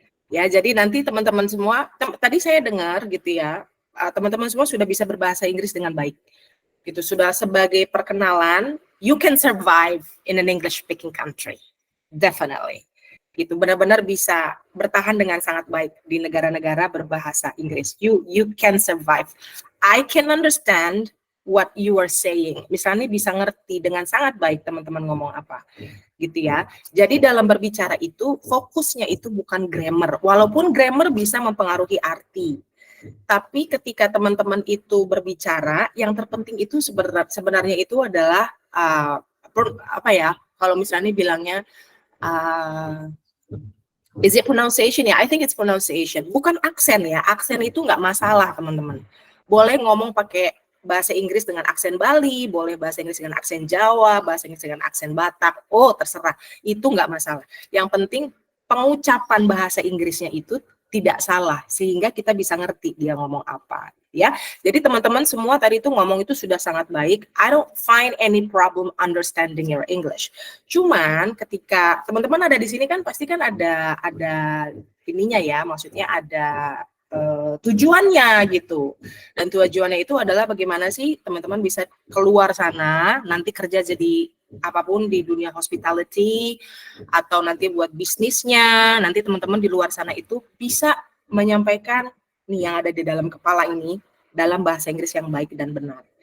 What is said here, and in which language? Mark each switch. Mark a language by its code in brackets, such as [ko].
[id] Ya, jadi nanti teman-teman semua, tadi saya dengar gitu ya, teman-teman semua sudah bisa berbahasa Inggris dengan baik. Gitu, sudah sebagai perkenalan, [en] you can survive in an English speaking country. Definitely. [id] Gitu, benar-benar bisa bertahan dengan sangat baik di negara-negara berbahasa Inggris. [en] You can survive. I can understand what you are saying. [id] Misalnya bisa ngerti dengan sangat baik teman-teman ngomong apa. Gitu ya. Jadi dalam berbicara itu fokusnya itu bukan grammar. Walaupun grammar bisa mempengaruhi arti. Tapi ketika teman-teman itu berbicara, yang terpenting itu sebenarnya itu adalah apa ya? Kalau misalnya bilangnya [en] is it pronunciation ya? I think it's pronunciation. [id] Bukan aksen ya. Aksen itu nggak masalah, teman-teman. Boleh ngomong pakai bahasa Inggris dengan aksen Bali, boleh bahasa Inggris dengan aksen Jawa, bahasa Inggris dengan aksen Batak, terserah, itu nggak masalah. Yang penting pengucapan bahasa Inggrisnya itu tidak salah, sehingga kita bisa ngerti dia ngomong apa, ya. Jadi teman-teman semua tadi itu ngomong itu sudah sangat baik. [en] I don't find any problem understanding your English. [id] Cuman ketika teman-teman ada di sini kan pasti kan ada ininya ya, maksudnya ada tujuannya gitu, dan tujuannya itu adalah bagaimana sih teman-teman bisa keluar sana nanti kerja jadi apapun di dunia hospitality atau nanti buat bisnisnya, nanti teman-teman di luar sana itu bisa menyampaikan nih yang ada di dalam kepala ini dalam bahasa Inggris yang baik dan benar.